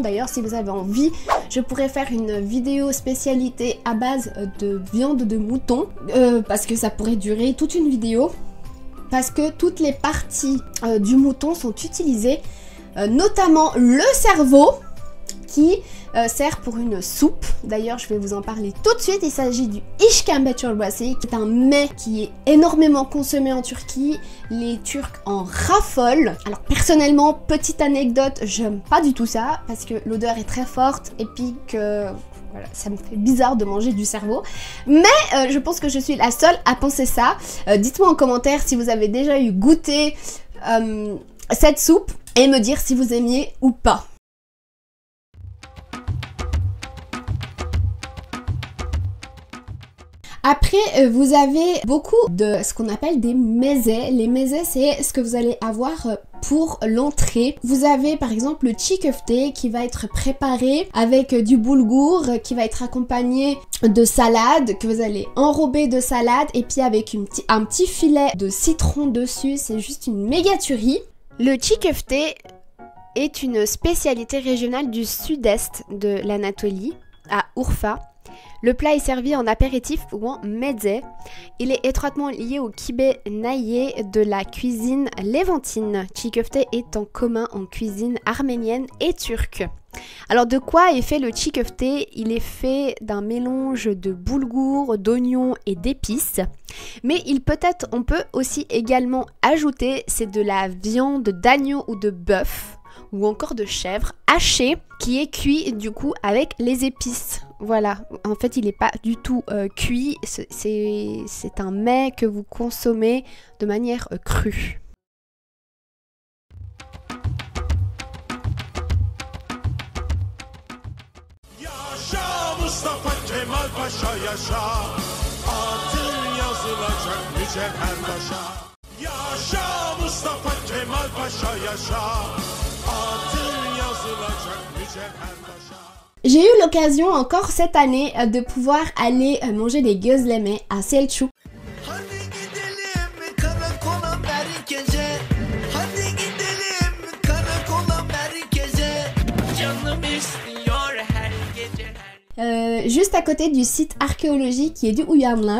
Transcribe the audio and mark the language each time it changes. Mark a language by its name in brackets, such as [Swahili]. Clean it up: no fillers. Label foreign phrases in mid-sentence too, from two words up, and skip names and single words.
[French] D'ailleurs, si vous avez envie, je pourrais faire une vidéo spécialité à base de viande de mouton parce que ça pourrait durer toute une vidéo. Parce que toutes les parties du mouton sont utilisées notamment le cerveau qui sert pour une soupe. D'ailleurs, je vais vous en parler tout de suite. Il s'agit du [Turkish] işkembe çorbası, [French] qui est un mets qui est énormément consommé en Turquie. Les Turcs en raffolent. Alors personnellement, petite anecdote, j'aime pas du tout ça parce que l'odeur est très forte et puis que voilà, ça me fait bizarre de manger du cerveau. Mais je pense que je suis la seule à penser ça. Dites-moi en commentaire si vous avez déjà eu goûté cette soupe et me dire si vous aimiez ou pas. Après, vous avez beaucoup de ce qu'on appelle des mezes. Les mezes, c'est ce que vous allez avoir pour l'entrée. Vous avez par exemple le [Turkish] çiğ köfte [French] qui va être préparé avec du boulgour qui va être accompagné de salade que vous allez enrober de salade et puis avec un petit filet de citron dessus. C'est juste une méga tuerie. Le [Turkish] çiğ köfte [French] est une spécialité régionale du sud-est de l'Anatolie, à Urfa. Le plat est servi en apéritif ou en meze. Il est étroitement lié au [Arabic] كبة نية [French] de la cuisine lévantine. [Turkish] Çiğ köfte [French] est en commun en cuisine arménienne et turque. Alors de quoi est fait le [Turkish] çiğ köfte? [French] Il est fait d'un mélange de boulgour, d'oignons et d'épices. Mais on peut aussi également ajouter, c'est de la viande d'agneau ou de bœuf ou encore de chèvre hachée qui est cuit du coup avec les épices. Voilà, en fait il n'est pas du tout cuit, c'est un mets que vous consommez de manière crue. [Turkish] Yaşa Mustafa Kemal Paşa yaşa, adın yazılacak mücevher taşa. Yaşa Mustafa Kemal Paşa yaşa, adın yazılacak mücevher taşa. [French] J'ai eu l'occasion encore cette année de pouvoir aller manger des gözleme à Selçuk. Juste à côté du site archéologique qui est du Uyanlar.